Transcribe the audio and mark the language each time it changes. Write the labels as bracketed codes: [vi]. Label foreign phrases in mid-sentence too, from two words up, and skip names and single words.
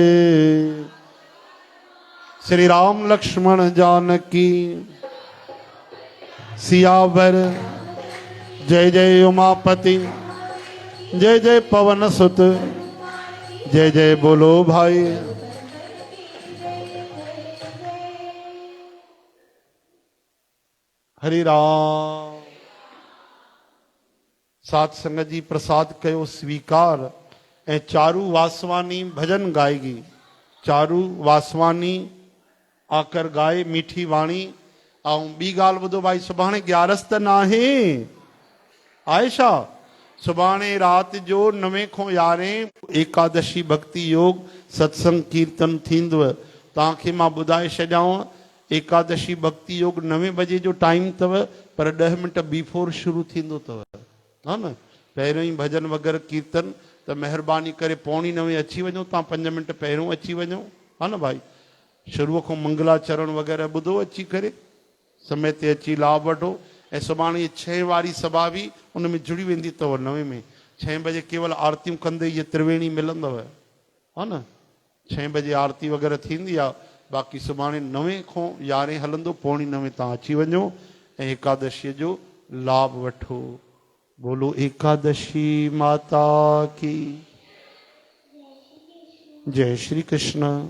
[hi] श्री राम लक्ष्मण जानकी सियावर जय जय उमापति, जय जय पवन सुत, जय जय बोलो भाई। हरि राम। [sd] सात संगत जी प्रसाद कयो स्वीकार ऐं चारू वासवानी भजन गाएगी। [hi] चारू वासवानी आकर गाए मीठी वाणी। [sd] ऐं ॿी ॻाल्हि ॿुधो भाई, सुभाणे 11 त नाहे आहे छा? सुभाणे राति जो 9 खां 11 एकादशी भक्ति योग सत्संग कीर्तन थींदव। तव्हांखे मां ॿुधाए छॾियां, एकादशी भक्ति योग 9 बजे जो टाइम अथव, पर 10 मिनट बिफोर शुरू थींदो अथव, हा न। पहिरियों ई भजन वग़ैरह कीर्तन, त महिरबानी करे 8:45 अची वञो, तव्हां 5 मिनट पहिरियों अची वञो, हा न भाई। शुरूअ खां मंगलाचरण वग़ैरह ॿुधो अची करे, समय ते अची लाभ वठो। ऐं सुभाणे 6 वारी सभा बि उन में जुड़ी वेंदी अथव। 9 में 6 बजे केवल आरतियूं कंदे इहे त्रिवेणी मिलंदव, हा न। 6 बजे आरती वग़ैरह थींदी आहे। बाक़ी सुभाणे 9 खां 11 हलंदो, 8:45 तव्हां अची वञो ऐं एकादशीअ जो लाभ वठो। [hi] बोलो एकादशी माता की जय श्री कृष्ण।